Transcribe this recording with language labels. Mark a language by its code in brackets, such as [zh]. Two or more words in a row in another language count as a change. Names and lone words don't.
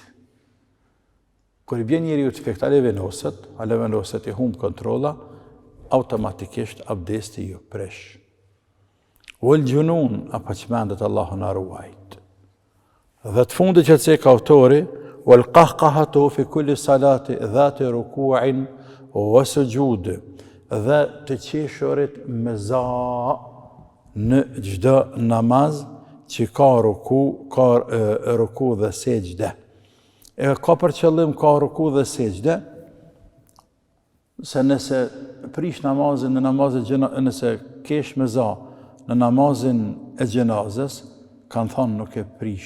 [sq] Kur i bjen njeriu të fekt, ale venoset i humb kontrolla, automatikisht abdesti ju presh. [ar] Wal junun, [sq] apo çmendet Allahu na ruajt. Dhe të fundit që të cek autori, [ar] wal qahqahatu fi kulli salati dhati ruku'in wa sujud, [sq] dhe të qeshurit me za në çdo namaz që ka ruku dhe sejdë. E ka për qëllim ka ruku dhe sejdë, se nëse prish namazin në namazin nëse kesh me za në namazin e gjenazës, kanë thonë nuk e prish.